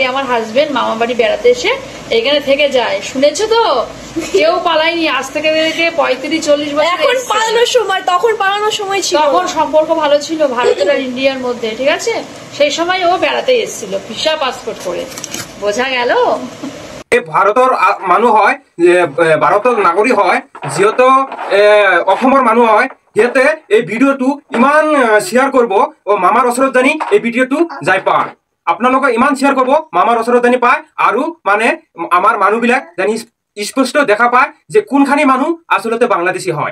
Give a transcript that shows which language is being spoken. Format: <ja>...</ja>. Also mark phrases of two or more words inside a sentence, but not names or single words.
<bn>আমার হাজবেন্ড মামা বাড়ি বেড়াতে এসে এখানে থেকে যায়, শুনেছো তো? কেউ পালায়নি, আজ থেকে 35-40 বছর। এখন পালানোর সময়, তখন পালানোর সময় ছিল, তখন সম্পর্ক ভালো ছিল ভারতের আর ইন্ডিয়ার মধ্যে, ঠিক আছে। সেই সময় ও বেড়াতে এসেছিল ভিসা পাসপোর্ট করে, বোঝা গেল?</bn> <as>ভারতৰ মানুহ হয়, ভাৰতৰ নাগৰিক হয়, যিহেতু অসমৰ মানুহ হয়, সিহঁতে এই ভিডিঅ'টো ইমান শ্বেয়াৰ কৰিব ও মামাৰ ওচৰত জানি এই ভিডিঅ'টো যাই পায়। আপোনালোকে ইমান শ্বেয়াৰ কৰিব মামাৰ ওচৰত জানি পায়, আৰু মানে আমাৰ মানুহবিলাক জানি স্পষ্ট দেখা পায় যে কোনখানি মানুহ আচলতে বাংলাদেশী হয়।</as>